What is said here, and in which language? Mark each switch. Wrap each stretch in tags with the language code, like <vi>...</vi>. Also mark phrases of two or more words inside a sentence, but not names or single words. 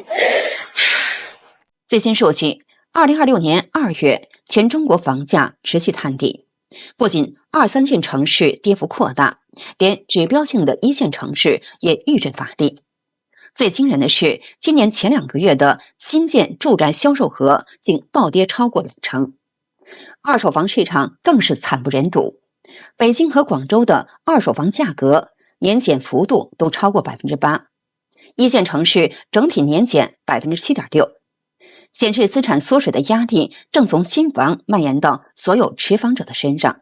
<zh>最新数据，2026年2月，全中国房价持续探底，不仅2、3线城市跌幅擴大，连指標性的1線城市也遇震乏力。最驚人的是，今年前2 個月的新建住宅銷售額竟暴跌超過2成，二手房市場更是慘不忍睹。北京和廣州的二手房價格年減幅度都超過 8%， 1線城市整體年減 7.6%， 顯示資產縮水的壓力正從新房蔓延到所有持房者的身上。</zh>